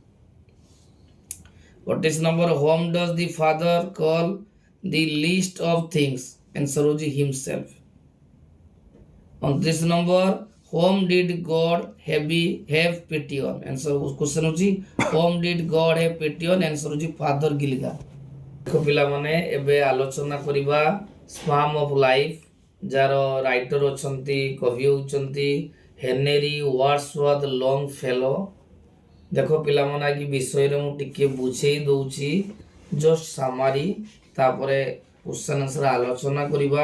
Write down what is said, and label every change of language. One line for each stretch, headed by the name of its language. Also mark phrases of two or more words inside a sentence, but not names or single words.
English: 28 नंबर whom does the father call the least of things आंसर होची himself। 29 नंबर whom did God have pity on answer question होची whom did God have pity on आंसर होची फादर गिलिगन।
Odia: ଦେଖ ପିଲା ମାନେ ଏବେ ଆଲୋଚନା କରିବା ସ୍ପାମ ଅଫ ଲାଇଫ ଯାହାର ରାଇଟର ଅଛନ୍ତି କବି ହେଉଛନ୍ତି ହେନେରୀ ୱାର୍ଡସୱର୍ଥ ଲଙ୍ଗଫେଲୋ। ଦେଖ ପିଲା ମାନେ କି ବିଷୟ ରେ ମୁଁ ଟିକେ ବୁଝାଇ ଦେଉଛି
English: just summary
Odia: ତାପରେ
English: question answer
Odia: ଆଲୋଚନା କରିବା।